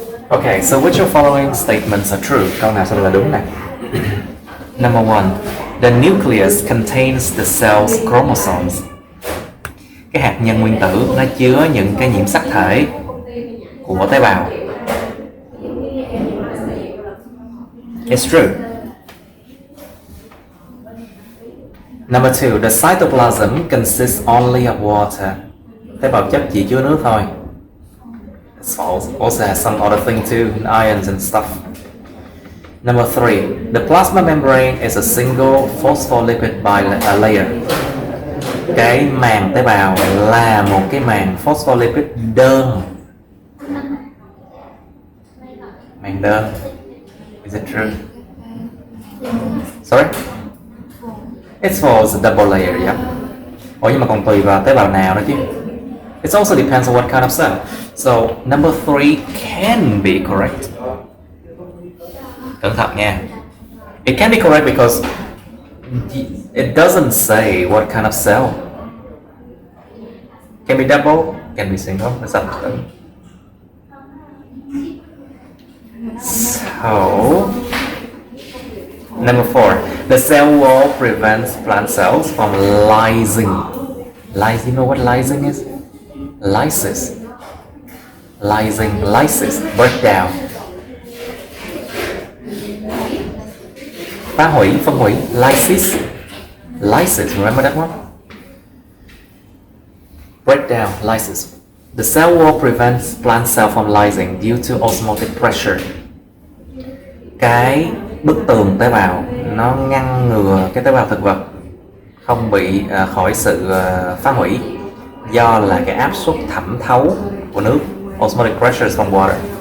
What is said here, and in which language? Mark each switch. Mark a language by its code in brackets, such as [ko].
[en] Okay, so which of following statements are true? [vi] Câu nào sẽ là đúng này? [en] Number 1. The nucleus contains the cell's chromosomes. [vi] Cái hạt nhân nguyên tử nó chứa những cái nhiễm sắc thể của tế bào. [en] It's true. Number 2. The cytoplasm consists only of water. [vi] Tế bào chất chỉ chứa nước thôi. [en] It's false. Also has some other thing too, ions and stuff. Number 3. The plasma membrane is a single phospholipid layer. [vi] Cái màng tế bào là một cái màng phospholipid đơn. Màng đơn. [en] Is it true? Sorry? It's false, double layer, yeah. [vi] Ủa nhưng mà còn tùy vào tế bào nào nữa chứ. [en] It also depends on what kind of cell. So number 3 can be correct. [vi] Cẩn thận nha. [en] It can be correct because it doesn't say what kind of cell. Can be double, can be single. That's up to them. So number 4. The cell wall prevents plant cells from lysing. You know what lysing is? Lysis. Lysing, lysis, breakdown. [vi] Phá hủy, phân hủy, [en] lysis. Lysis, remember that one? Breakdown, lysis. The cell wall prevents plant cell from lysing due to osmotic pressure. [vi] Cái bức tường tế bào nó ngăn ngừa cái tế bào thực vật không bị khỏi sự phá hủy do là cái áp suất thẩm thấu của nước, [en] osmotic pressure from water.